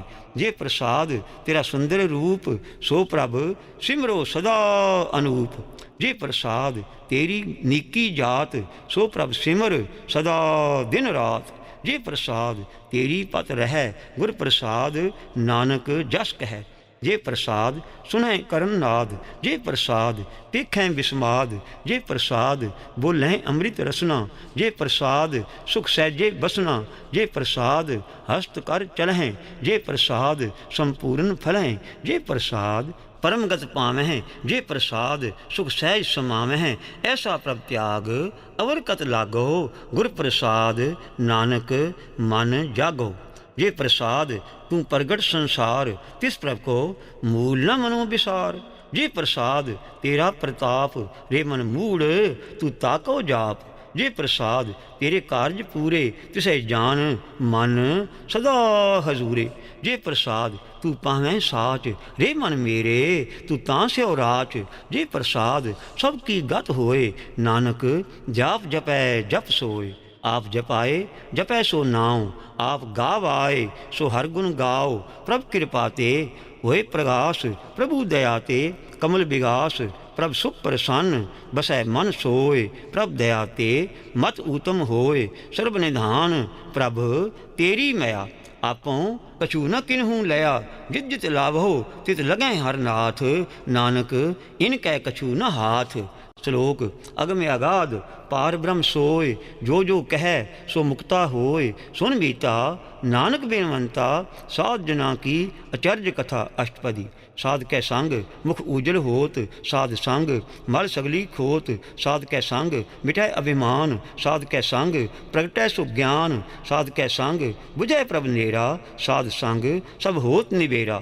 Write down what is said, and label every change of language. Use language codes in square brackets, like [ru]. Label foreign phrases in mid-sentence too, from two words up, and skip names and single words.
[hi] जे प्रसाद तेरा सुंदर रूप, सो प्रभ सिमरो सदा अनूप। जे प्रसाद तेरी नीकी जात, सो प्रभ सिमर सदा दिन रात। जे प्रसाद तेरी पत रह, गुर प्रसाद नानक जस कह। जे प्रसाद सुनै करन नाद, जे प्रसाद पेखैं बिस्माद। जे प्रसाद बोलें अमृत रसना, जे प्रसाद सुख सहजे बसना। जे प्रसाद हस्त कर चलहें, जे प्रसाद संपूर्ण फलहें। जे प्रसाद परमगत पावैं, जे प्रसाद सुख सहज समावैं। ऐसा प्रभ त्याग अवर कत लागो, गुर प्रसाद नानक मन जागो। जे प्रसाद तू प्रगट संसार, तिस प्रभ को मूल न मनो विसार। जे प्रसाद तेरा प्रताप, रे मन मूढ़ तू ताको जाप। जे प्रसाद तेरे कार्य पूरे, तिसै जान मन सदा हजूरे। जे प्रसाद तू पावैं साच, रे मन मेरे तू तां स्यो राच। जे प्रसाद सब की गत होए, नानक जाप जपै जप सोए। आप जपाए जपै सो नाम, आप गाव आए सो हर गुण गाओ। प्रभ कृपा ते होए प्रगास, प्रभु दया ते कमल विगास। प्रभ सुख प्रसन्न बसै मन सोए, प्रभ दया ते मत ऊतम होए। सर्ब निधान प्रभ तेरी मया, आपों कछु न किन्हूँ लया। जित जित लाभो तित लगै हर नाथ, नानक इनकै कछु न हाथ। श्लोक अगम अगाध पार ब्रह्म सोय, जो जो कह सो मुक्ता होय। सुन मीता नानक बेनवंता, साध जना की अचर्य कथा अष्टपदी। साध कै संग मुख उजल होत, साध संग मल सगली खोत। साध कै संग मिटै अभिमान, साध कै संग प्रगटै सो ज्ञान। साध कै संग बुझै प्रभ नेरा, साध संग सब होत निबेरा।